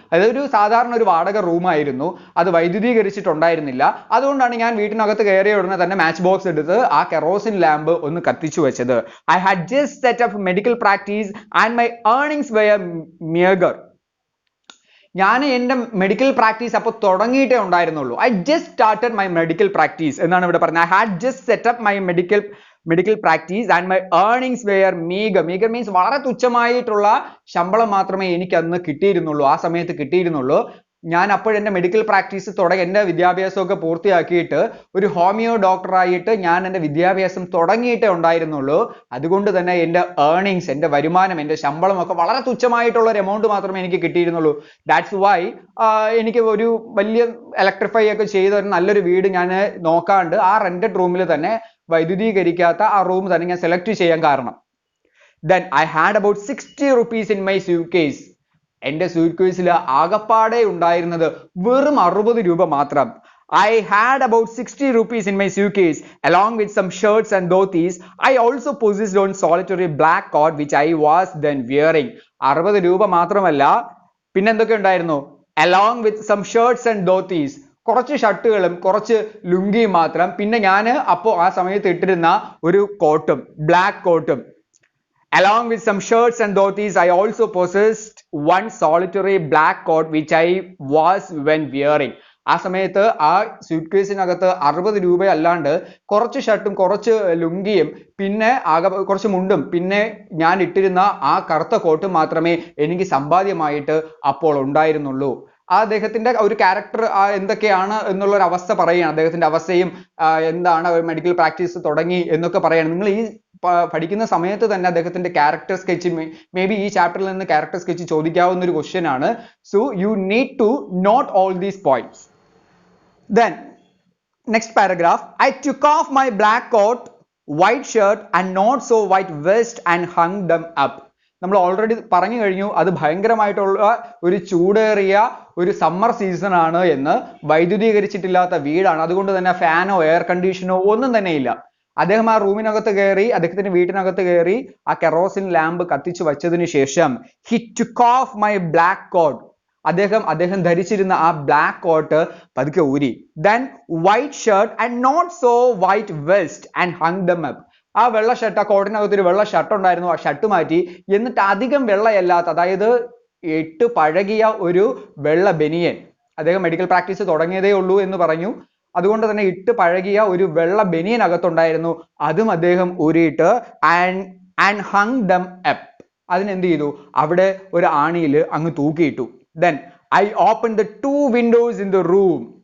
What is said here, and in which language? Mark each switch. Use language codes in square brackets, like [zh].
[ml] അതൊരു സാധാരണ ഒരു വാടക റൂമായിരുന്നു. അത് വൈദ്യുതീകരിച്ചിട്ടുണ്ടായിരുന്നില്ല. അതുകൊണ്ടാണ് ഞാൻ വീട്ടിനകത്ത് കയറിയ ഉടനെ തന്നെ മാച്ച് ബോക്സ് എടുത്ത് ആ കെറോസിൻ ലാമ്പ് ഒന്ന് കത്തിച്ചു വെച്ചത്. [en] I had just set up medical practice and my earnings were meager. [ml] ഞാൻ എൻ്റെ മെഡിക്കൽ പ്രാക്ടീസ് അപ്പോൾ തുടങ്ങിയിട്ടേ ഉണ്ടായിരുന്നുള്ളൂ. [en] I just started my medical practice [ml] എന്നാണ് ഇവിടെ പറഞ്ഞത്. [en] I had just set up my medical practice and my earnings were meager. Meager means [ml] വളരെ തുച്ഛമായിട്ടുള്ള ശമ്പളം മാത്രമേ എനിക്ക് അന്ന് കിട്ടിയിരുന്നുള്ളൂ, ആ സമയത്ത് കിട്ടിയിരുന്നുള്ളൂ. ഞാൻ അപ്പോൾ എൻ്റെ മെഡിക്കൽ പ്രാക്ടീസ് തുടങ്ങി എൻ്റെ വിദ്യാഭ്യാസമൊക്കെ പൂർത്തിയാക്കിയിട്ട് ഒരു ഹോമിയോ ഡോക്ടറായിട്ട് ഞാൻ എൻ്റെ വിദ്യാഭ്യാസം തുടങ്ങിയിട്ടേ ഉണ്ടായിരുന്നുള്ളൂ. അതുകൊണ്ട് തന്നെ എൻ്റെ ഏർണിങ്സ്, എൻ്റെ വരുമാനം, എൻ്റെ ശമ്പളമൊക്കെ വളരെ തുച്ഛമായിട്ടുള്ള ഒരു എമൗണ്ട് മാത്രമേ എനിക്ക് കിട്ടിയിരുന്നുള്ളൂ. [en] that's why [ml] എനിക്ക് ഒരു വലിയ ഇലക്ട്രിഫൈ ഒക്കെ ചെയ്ത ഒരു നല്ലൊരു വീട് ഞാൻ നോക്കാണ്ട് ആ റെന്റഡ് റൂമിൽ തന്നെ വൈദ്യുതീകരിക്കാത്ത ആ റൂം തന്നെ ഞാൻ സെലക്ട് ചെയ്യാൻ കാരണം. [en] Then I had about 60 rupees in my suitcase. [ml] എൻ്റെ suitcase ആകപ്പാടെ ഉണ്ടായിരുന്നത് വെറും 60 രൂപ മാത്രം. [en] I had about 60 rupees in my suitcase along with some shirts and dhotis. I also possessed one solitary black coat which I was then wearing. [ml] 60 രൂപ മാത്രമല്ല, പിന്നെന്തൊക്കെ ഉണ്ടായിരുന്നു? [en] Along with some shirts and dhotis. [ml] കുറച്ച് ഷർട്ടുകളും കുറച്ച് ലുങ്കിയും മാത്രം. പിന്നെ ഞാൻ അപ്പോൾ ആ സമയത്ത് ഇട്ടിരുന്ന ഒരു കോട്ടും, ബ്ലാക്ക് കോട്ടും. [en] Along with some shirts and dhotis, I also possessed one solitary black coat which I was when wearing. [ml] ആ സമയത്ത് ആ സ്യൂട്ട്കേസിനകത്ത് 60 രൂപ അല്ലാണ്ട് കുറച്ച് ഷർട്ടും കുറച്ച് ലുങ്കിയും പിന്നെ കുറച്ച് മുണ്ടും പിന്നെ ഞാൻ ഇട്ടിരുന്ന ആ കറുത്ത കോട്ടും മാത്രമേ എനിക്ക് സമ്പാദ്യമായിട്ട് അപ്പോൾ ഉണ്ടായിരുന്നുള്ളൂ. അദ്ദേഹത്തിന്റെ ഒരു ക്യാരക്ടർ എന്തൊക്കെയാണ് എന്നുള്ള ഒരു അവസ്ഥ പറയുകയാണ്. അദ്ദേഹത്തിന്റെ അവസ്ഥയും എന്താണ് മെഡിക്കൽ പ്രാക്ടീസ് തുടങ്ങി എന്നൊക്കെ പറയാണ്. നിങ്ങൾ ഈ പഠിക്കുന്ന സമയത്ത് തന്നെ അദ്ദേഹത്തിന്റെ ക്യാരക്ടർ സ്കെച്ച് മേ ബി ഈ ചാപ്റ്ററിൽ നിന്ന് ക്യാരക്ടർ സ്കെച്ച് ചോദിക്കാവുന്ന ഒരു ക്വസ്റ്റ്യൻ ആണ്. [en] So you need to note all these points. Then next paragraph, I took off my black coat, white shirt and not so white vest and hung them up. [ml] നമ്മൾ already പറഞ്ഞു കഴിഞ്ഞു അത് ഭയങ്കരമായിട്ടുള്ള ഒരു ചൂടേറിയ ഒരു സമ്മർ സീസൺ ആണ് എന്ന്. വൈദ്യുതീകരിച്ചിട്ടില്ലാത്ത വീടാണ്, അതുകൊണ്ട് തന്നെ ഫാനോ എയർ കണ്ടീഷനോ ഒന്നും തന്നെ ഇല്ല. അദ്ദേഹം ആ റൂമിനകത്ത് കയറി, അദ്ദേഹത്തിന്റെ വീട്ടിനകത്ത് കയറി ആ കെറോസിൻ ലാമ്പ് കത്തിച്ചു വച്ചതിന് ശേഷം [en] he took off my black coat. [ml] അദ്ദേഹം ധരിച്ചിരുന്ന ആ ബ്ലാക്ക് കോട്ട് പതുക്കെ ഊരി. [en] Then white shirt and not so white vest and hung them up. [ml] ആ വെള്ള ഷർട്ട്, ആ കോട്ടിനകത്ത് ഒരു വെള്ള ഷർട്ട് ഉണ്ടായിരുന്നു, ആ ഷർട്ട് മാറ്റി എന്നിട്ട് അധികം വെള്ളയല്ലാത്ത, അതായത് ഇട്ട് പഴകിയ ഒരു വെള്ള ബനിയൻ. അദ്ദേഹം മെഡിക്കൽ പ്രാക്ടീസ് തുടങ്ങിയതേ ഉള്ളൂ എന്ന് പറഞ്ഞു, അതുകൊണ്ട് തന്നെ ഇട്ട് പഴകിയ ഒരു വെള്ള ബനിയൻ അകത്തുണ്ടായിരുന്നു, അതും അദ്ദേഹം ഊരിയിട്ട് [en] and hung them up. [ml] അതിനെന്ത് ചെയ്തു? അവിടെ ഒരു ആണിയിൽ അങ്ങ് തൂക്കിയിട്ടു. [en] Then I opened the two windows in the room.